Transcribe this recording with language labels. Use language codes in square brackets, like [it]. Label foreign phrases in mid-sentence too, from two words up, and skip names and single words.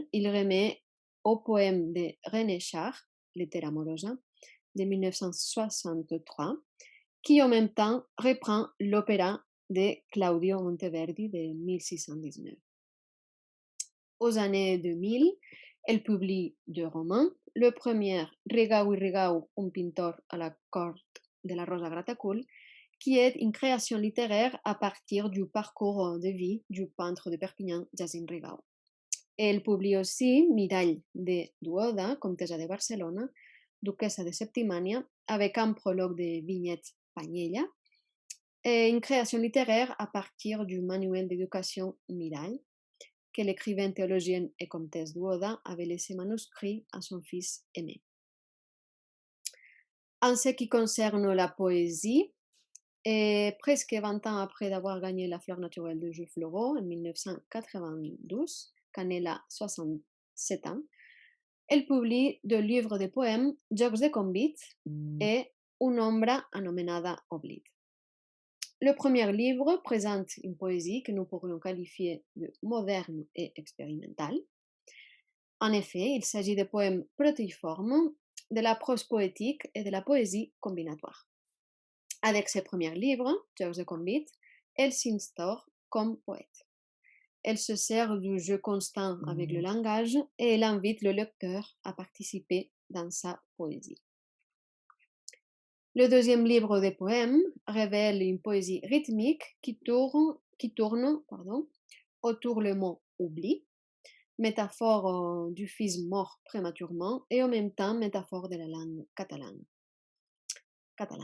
[fr] Il remet au poème de René Char, Lettera amorosa, de 1963, qui en même temps reprend l'opéra de Claudio Monteverdi de 1619. Aux années 2000, elle publie 2 romans. Le premier, Rigau i Rigau, un pintor à la corte de la Rosa Gratacull, qui est une création littéraire à partir du parcours de vie du peintre de Perpignan, Jacint Rigau. Elle publie aussi Mirall de Duoda, comtessa de Barcelona, duquesa de Septimània, avec un prologue de Vinyet Pagnella, et une création littéraire à partir du manuel d'éducation Mirall, que l'écrivaine théologienne et comtesse Duoda avait laissé manuscrit à son fils aîné. En ce qui concerne la poésie, et presque 20 ans après d'avoir gagné la fleur naturelle de Jules Floraux en 1992, quand elle a 67 ans, elle publie 2 livres de poèmes, Jocs de convit et Una ombra anomenada Oblit. Le premier livre présente une poésie que nous pourrions qualifier de moderne et expérimentale. En effet, il s'agit de poèmes protéiformes, de la prose poétique et de la poésie combinatoire. Avec ses premiers livres, Jocs de convit, elle s'instaure comme poète. Elle se sert du jeu constant avec le langage et elle invite le lecteur à participer dans sa poésie. Le deuxième livre de poèmes révèle une poésie rythmique qui tourne autour le mot oubli, métaphore du fils mort prématurément et en même temps métaphore de la langue catalane.